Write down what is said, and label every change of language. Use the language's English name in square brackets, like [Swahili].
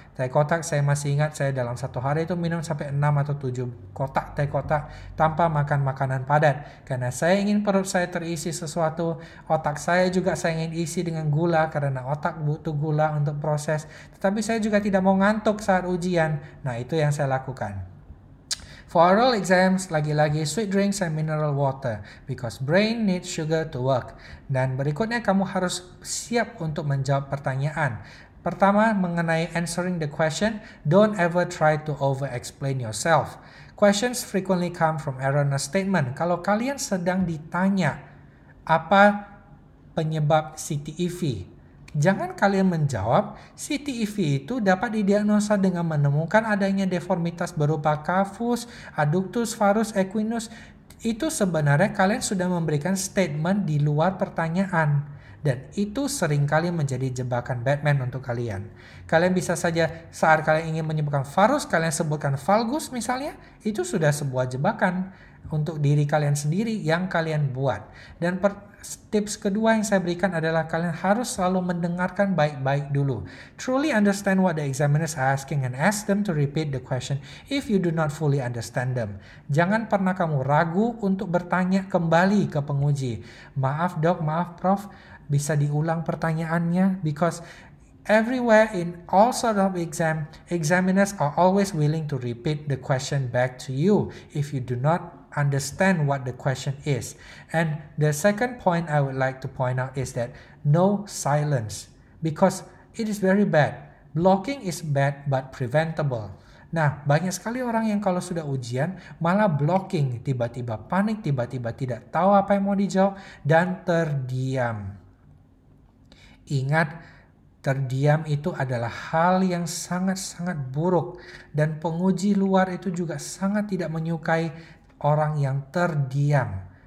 [Indonesian] Teh kotak saya masih ingat, saya dalam satu hari itu minum sampai 6 atau 7 kotak teh kotak tanpa makan makanan padat. Karena saya ingin perut saya terisi sesuatu, otak saya juga saya ingin isi dengan gula karena otak butuh gula untuk proses. Tetapi saya juga tidak mau ngantuk saat ujian. Nah, itu yang saya lakukan. [English] For oral exams, [Indonesian] lagi-lagi [English] sweet drinks and mineral water because brain needs sugar to work. [Indonesian] Dan berikutnya kamu harus siap untuk menjawab pertanyaan. Pertama, mengenai [English] answering the question, don't ever try to over-explain yourself. Questions frequently come from erroneous statement. [Indonesian] Kalau kalian sedang ditanya apa penyebab CTEV, jangan kalian menjawab CTEV itu dapat didiagnosa dengan menemukan adanya deformitas berupa cavus, adductus, varus, equinus. Itu sebenarnya kalian sudah memberikan statement di luar pertanyaan. Dan itu seringkali menjadi jebakan Batman untuk kalian. Kalian bisa saja saat kalian ingin menyebutkan varus, kalian sebutkan valgus misalnya. Itu sudah sebuah jebakan untuk diri kalian sendiri yang kalian buat. Dan tips kedua yang saya berikan adalah kalian harus selalu mendengarkan baik-baik dulu. [English] Truly understand what the examiner is asking and ask them to repeat the question if you do not fully understand them. [Indonesian] Jangan pernah kamu ragu untuk bertanya kembali ke penguji. Maaf dok, maaf prof, bisa diulang pertanyaannya, [English] because everywhere in all sort of examiners are always willing to repeat the question back to you if you do not understand what the question is. And the second point I would like to point out is that no silence, because it is very bad. Blocking is bad but preventable. [Indonesian] Nah, banyak sekali orang yang kalau sudah ujian malah blocking, tiba-tiba panik, tiba-tiba tidak tahu apa yang mau dijawab, dan terdiam. Ingat, terdiam itu adalah hal yang sangat-sangat buruk, dan penguji luar itu juga sangat tidak menyukai orang yang terdiam.